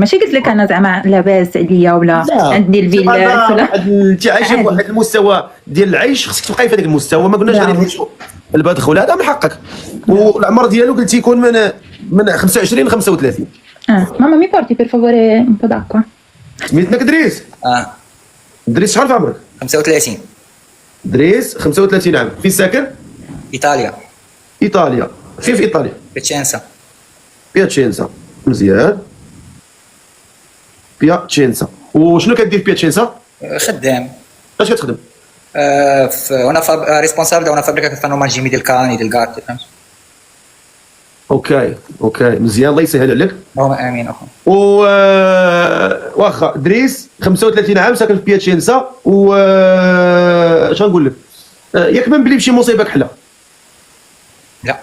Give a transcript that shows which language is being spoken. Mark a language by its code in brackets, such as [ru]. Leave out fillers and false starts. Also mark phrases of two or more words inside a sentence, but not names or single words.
[ar] ماشي قلت لك انا زعما لاباس عليا ولا عندي الفيلات ولا انت عايشه بواحد المستوى ديال العيش، خصك تبقاي في هذاك المستوى. ما قلناش غادي نمشيو البدخ ولا هذا من حقك. والعمر ديالو قلتي يكون من 25 ل 35. [it] mamma mi porti per favore un po' d'acqua. [ar] سميتك دريس؟ دريس شحال في عمرك؟ 35. دريس 35 عام. فين ساكن؟ ايطاليا. ايطاليا. فين في ايطاليا؟ بيتشينسا. بياتشينسا. مزيان. بياتشينسا. وشنو كدير في بياتشينسا؟ خدام. اش كتخدم؟ [it] وانا ريسبونسابل da una fabbrica che fanno mangimi del cane del gatto فهمت. [ar] اوكي مزيان، الله يسهل عليك. اللهم امين اخو. واخا دريس 35 عام ساكن في بياتشينسا. اش غنقول لك؟ ياك ما نبلي بشي مصيبه كحله؟ لا